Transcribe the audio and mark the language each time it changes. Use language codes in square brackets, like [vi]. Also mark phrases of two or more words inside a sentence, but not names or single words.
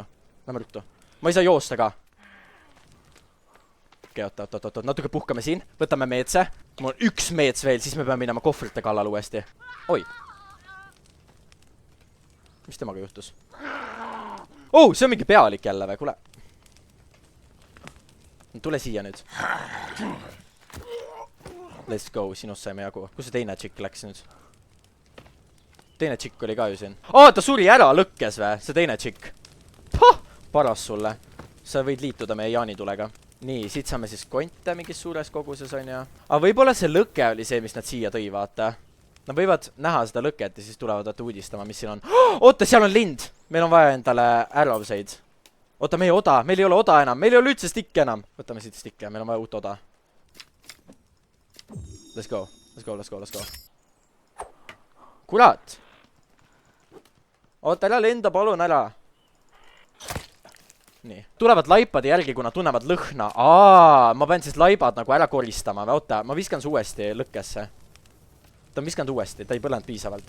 [et] Lähme ruttu. Ma ei saa joosta ka. Okei, oota. Natuke puhkame siin. Võtame meetse. Mul on 1 meets veel, siis me peame minema kohvrite kallal uuesti. Oi. Mis temaga juhtus? See on mingi pealik jälle või, kuule. Tule siia nüüd. [en] Let's go, [et] sinust saime jagu. Kus see teine tšikk läks nüüd? Teine tšikk oli ka ju siin. Ta suri ära lõkkes või? See teine tšikk. Paras sulle. Sa võid liituda meie jaanitulega. Nii, siit saame siis konte mingis suures koguses on ja. Võib-olla see lõke oli see, mis nad siia tõi, vaata. Nad võivad näha seda lõket ja siis tulevad uudistama, mis siin on. Oota, seal on lind! Meil on vaja endale arrowseid. Oota, meil ei ole oda enam. Meil ei ole üldse stikke enam. Võtame siit stikke, meil on vaja uut oda. [en] Let's go. [et] Kurat! Oota, ära lenda, palun ära. Nii. Tulevad laipade järgi, kui nad tunnevad lõhna. Ma pean siis laibad nagu ära koristama. Oota, ma viskan su uuesti lõkkesse. Ta on viskanud uuesti, ta ei põlenud piisavalt.